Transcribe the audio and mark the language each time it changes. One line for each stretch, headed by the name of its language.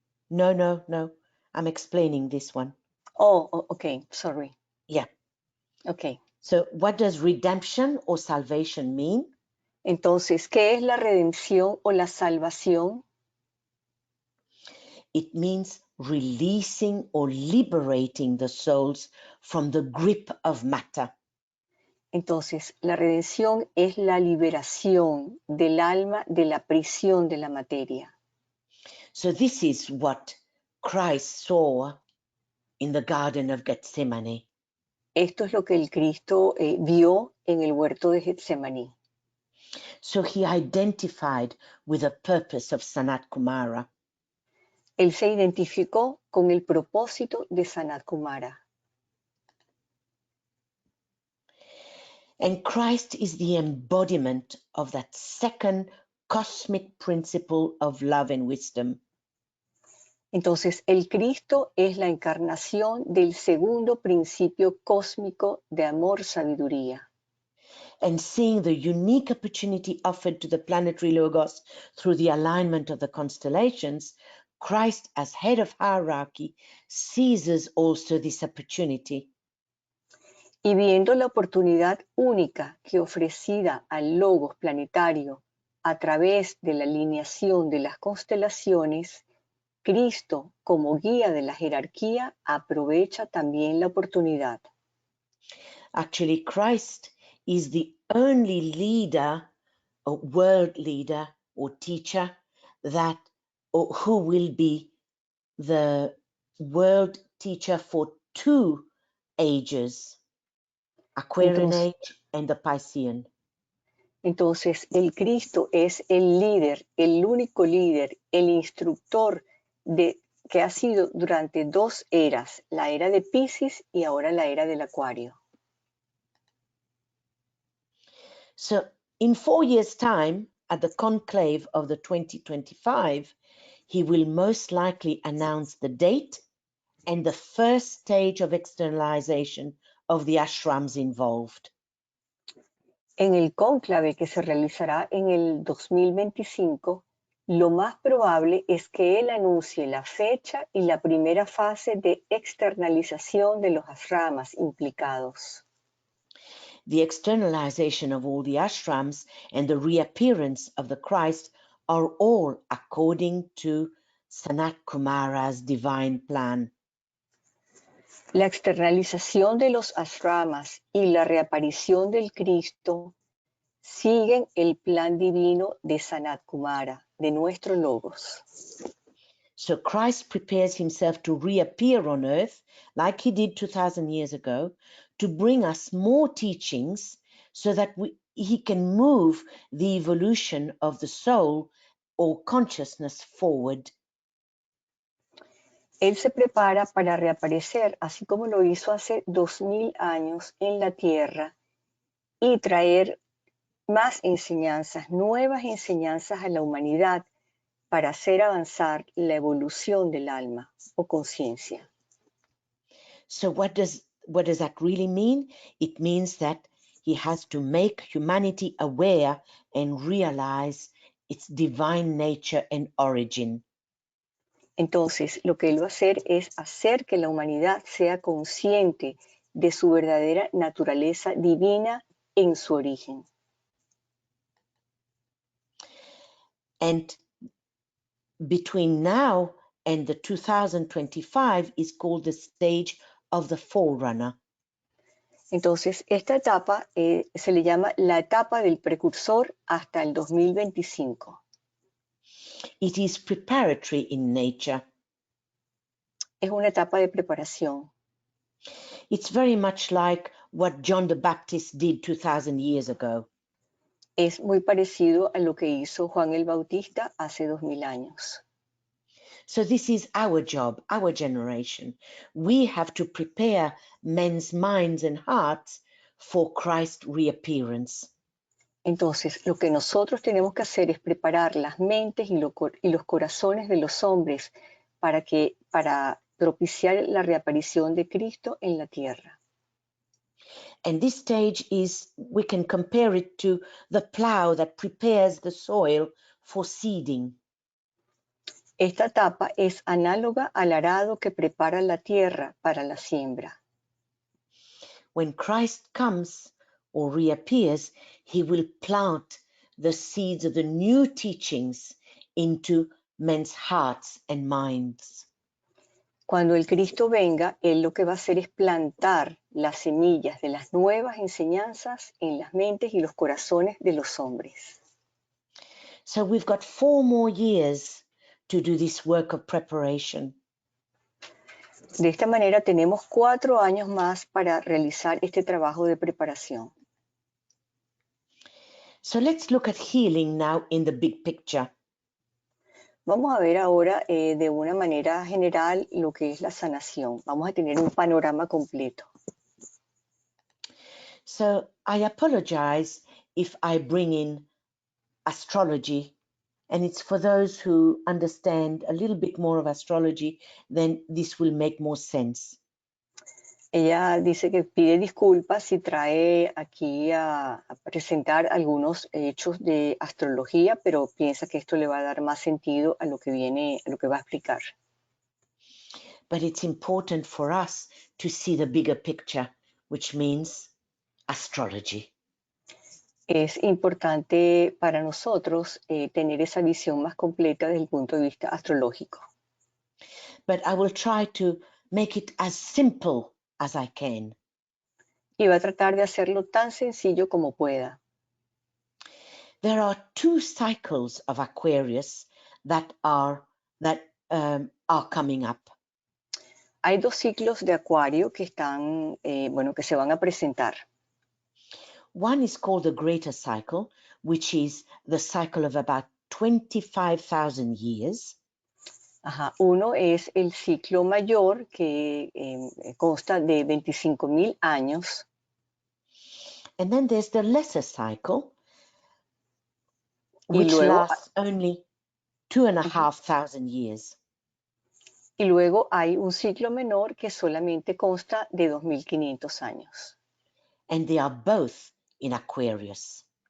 English: No. I'm explaining this one. Oh, okay, sorry. Yeah. Okay. So what does redemption or salvation mean?
Spanish: Entonces, ¿qué es la redención o la salvación?
English: It means releasing or liberating the souls from the grip of matter.
Spanish: Entonces, la redención es la liberación del alma de la prisión de la materia.
English: So this is what Christ saw in the Garden of Gethsemane.
Spanish: Esto es lo que el Cristo vio en el huerto de Getsemaní.
English: So he identified with the purpose of Sanat Kumara.
Spanish: Él se identificó con el propósito de Sanat Kumara.
English: And Christ is the embodiment of that second cosmic principle of love and wisdom.
Spanish: Entonces, el Cristo es la encarnación del segundo principio cósmico de amor-sabiduría.
English: And seeing the unique opportunity offered to the planetary logos through the alignment of the constellations, Christ, as head of hierarchy, seizes also this opportunity.
Spanish: Y viendo la oportunidad única que ofrecida al logos planetario a través de la alineación de las constelaciones, Cristo, como guía de la jerarquía, aprovecha también la oportunidad.
English: Actually, Christ is the only leader, or world leader, or teacher who will be the world teacher for 2 ages, Aquarian age and the Piscean.
Spanish: Entonces, el Cristo es el líder, el único líder, el instructor que ha sido durante 2 eras, la era de Piscis y ahora la era del Acuario.
English: So in 4 years' time, at the conclave of the 2025, he will most likely announce the date and the first stage of externalization of the ashrams involved.
Spanish: En el cónclave que se realizará en el 2025, lo más probable es que él anuncie la fecha y la primera fase de externalización de los ashramas implicados.
English: The externalization of all the ashrams and the reappearance of the Christ are all according to Sanat Kumara's divine plan.
Spanish: La externalización de los ashramas y la reaparición del Cristo siguen el plan divino de Sanat Kumara, de nuestro logos.
English: So Christ prepares himself to reappear on earth, like he did 2,000 years ago, to bring us more teachings so that he can move the evolution of the soul or consciousness forward.
Spanish: Él se prepara para reaparecer, así como lo hizo hace 2000 años en la tierra, y traer más enseñanzas, nuevas enseñanzas a la humanidad para hacer avanzar la evolución del alma o conciencia.
English: So what does that really mean? It means that he has to make humanity aware and realize its divine nature and origin.
Spanish: Entonces, lo que él va a hacer es hacer que la humanidad sea consciente de su verdadera naturaleza divina en su origen.
English: And between now and the 2025 is called the stage of the forerunner.
Spanish: Entonces, esta etapa se le llama la etapa del precursor hasta el 2025.
English: It is preparatory in nature.
Spanish: Es una etapa de preparación.
English: It's very much like what John the Baptist did 2,000 years ago.
Spanish: Es muy parecido a lo que hizo Juan el Bautista hace 2000 años.
English: So this is our job, our generation. We have to prepare men's minds and hearts for Christ's reappearance.
Spanish: Entonces, lo que nosotros tenemos que hacer es preparar las mentes y los corazones de los hombres para propiciar la reaparición de Cristo en la tierra.
English: And this stage is, we can compare it to the plow that prepares the soil for seeding.
Spanish: Esta etapa es análoga al arado que prepara la tierra para la siembra.
English: When Christ comes or reappears, he will plant the seeds of the new teachings into men's hearts and minds.
Spanish: Cuando el Cristo venga, Él lo que va a hacer es plantar las semillas de las nuevas enseñanzas en las mentes y los corazones de los hombres.
English: So we've got 4 more years to do this work of preparation.
Spanish: De esta manera tenemos 4 años más para realizar este trabajo de preparación.
English: So let's look at healing now in the big picture.
Spanish: Vamos a ver ahora de una manera general lo que es la sanación. Vamos a tener un panorama completo.
English: So I apologize if I bring in astrology, and it's for those who understand a little bit more of astrology, then this will make more sense.
Spanish: Ella dice que pide disculpas si trae aquí a presentar algunos hechos de astrología, pero piensa que esto le va a dar más sentido a lo que viene, a lo que va a explicar.
English: But it's important for us to see the bigger picture, which means astrology.
Spanish: Es importante para nosotros tener esa visión más completa desde el punto de vista astrológico.
English: But I will try to make it as simple as I can.
Spanish: Y va a tratar de hacerlo tan sencillo como pueda.
English: There are 2 cycles of Aquarius that are coming up.
Spanish: Hay 2 ciclos de Acuario que están, que se van a presentar.
English: One is called the greater cycle, which is the cycle of about 25,000 years. Ajá.
Spanish: Uno es el ciclo mayor que consta de 25,000 años.
English: And then there's the lesser cycle,
Spanish: Y
English: which
Spanish: luego,
English: lasts only 2,500 years.
Spanish: Y luego hay un ciclo menor que solamente consta de 2,500 años.
English: And they are both in Aquarius.